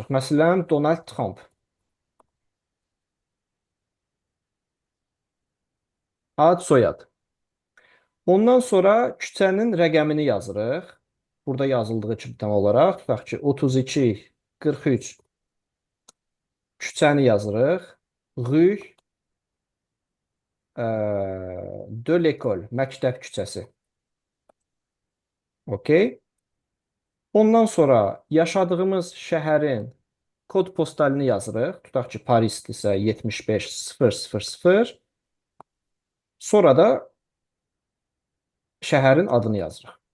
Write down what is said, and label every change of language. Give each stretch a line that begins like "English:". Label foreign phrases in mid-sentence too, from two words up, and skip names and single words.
Azerbaijani: Məsələn, Donald Trump. Ad, soyad. Ondan sonra küçənin rəqəmini yazırıq. Burada yazıldığı kimi tam olaraq. Tutaq ki, 32, 43 küçəni yazırıq.
French: Rue de l'école,
Azerbaijani: məktəb küçəsi. Okey. Ondan sonra yaşadığımız şəhərin kod postalını yazırıq. Tutaq ki, Parisdirsə 75000. Sonra da şəhərin adını yazırıq.